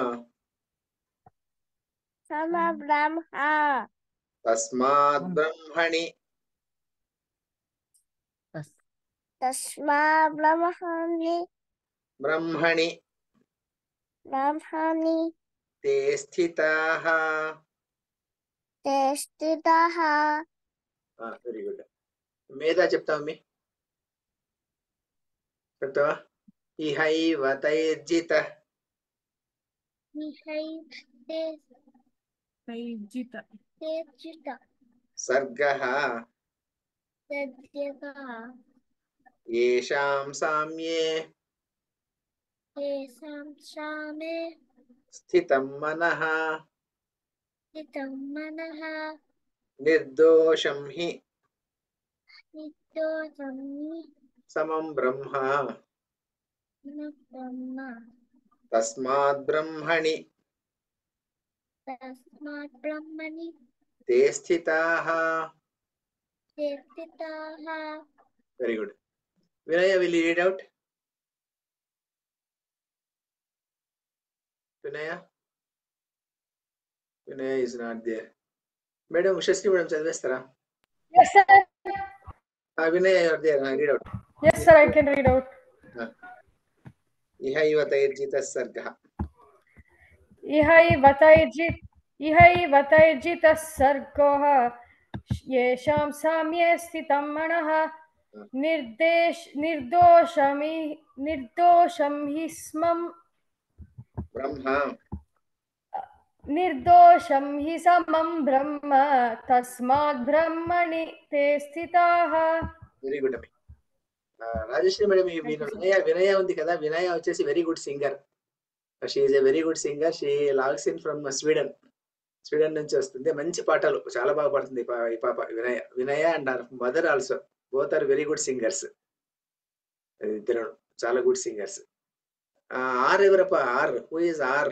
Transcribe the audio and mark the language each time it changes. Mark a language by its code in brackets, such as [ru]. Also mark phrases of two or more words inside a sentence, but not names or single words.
[sa] తస్మాత్ బ్రహ్మణి బ్రహ్మణి తే స్థితాః. [en] very good. [te] మేధా చెప్తావా? మీ చెప్తావా? [sa] ఇహైవ తైర్జిత సర్గః యేషాం సామ్యే స్థితం మనః నిర్దోషం హి సమం బ్రహ్మ. తస్మాత్ బ్రహ్మణి తే స్థితాః. [en] very good. Vinaya, will you read out? Vinaya is not there. [te] మేడం ఉషశ్రీ మేడం చదివేస్తారా? [en] Yes, sir. Vinaya you are there. Read out. Yes, sir. I can read out. [sa] ఇహైవ తైర్జిత సర్గః. इहैव तैर्जितः सर्गः येषां साम्ये स्थितं मनः निर्दोषं हि स्मं బ్రహ్మ. निर्दोषं हि समं ब्रह्म तस्मात् ब्रह्मणि ते स्थिताः. [en] very good అమ్మి. [te] రాజశ్రీ మేడం, ఈ వినయ ఉంది కదా, వినయ వచ్చేసి [en] very good singer. she is a very good singer. She logs in from Sweden [te] నుంచి వస్తుంది. మంచి పాటలు చాలా బాగా పాడుతుంది ఈ పాప వినయ [en] and mother also. Both are very good singers. [te] ఇద్దరు చాలా [en] good singers. R ఎవరప్ప? R who is R?